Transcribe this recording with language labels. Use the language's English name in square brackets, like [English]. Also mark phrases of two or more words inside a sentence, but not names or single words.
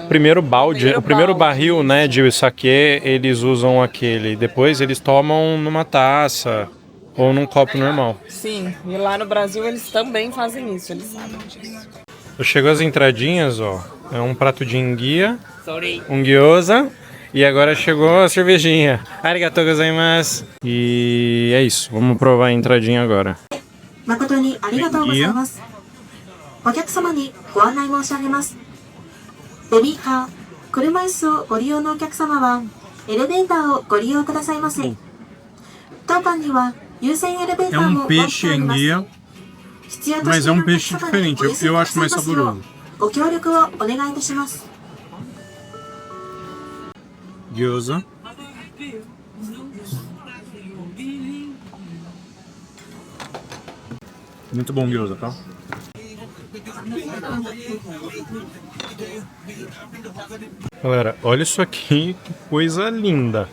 [Portuguese] Primeiro balde, o primeiro barril, né, de saquê, eles usam aquele. Depois eles tomam numa taça ou num copo normal. Sim, e lá no Brasil eles também fazem isso, eles sabem disso. Chegou as entradinhas, ó. É um prato de enguia, um gyoza, e agora chegou a cervejinha. [Japanese] ありがとうございます. [Portuguese] E é isso, vamos provar a entradinha agora. Enguia. [Japanese] お客様にご案内申し上げます。ベビーカー、車椅子をご利用のお客様はエレベーターをご利用くださいませ。当館には優先エレベーターも設けております。必要としているお客様にお譲りくださいますようご協力をお願いいたします。 [Portuguese] Gyoza. Muito bom gyoza, tá? Galera, olha isso aqui, que coisa linda.